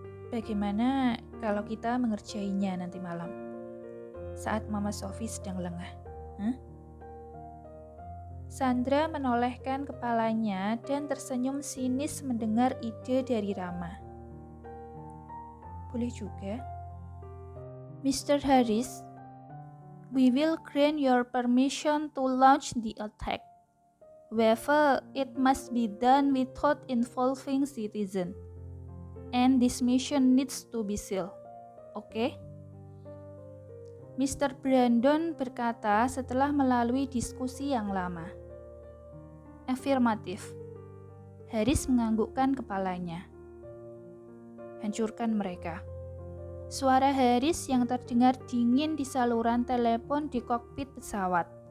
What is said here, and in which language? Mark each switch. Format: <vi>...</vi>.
<id>Bagaimana kalau kita mengerjainya nanti malam? Saat Mama Sophie sedang lengah. Sandra menolehkan kepalanya dan tersenyum sinis mendengar ide dari Rama. Boleh juga. Mr.</id> <en>Harris, we will grant your permission to launch the attack. However, it must be done without involving citizens. And this mission needs to be sealed. Okay? Mr.</en> <id>Brandon berkata setelah melalui diskusi yang lama. Afirmatif. Harris menganggukkan kepalanya. Hancurkan mereka. Suara Harris yang terdengar dingin di saluran telepon di kokpit pesawat.</id>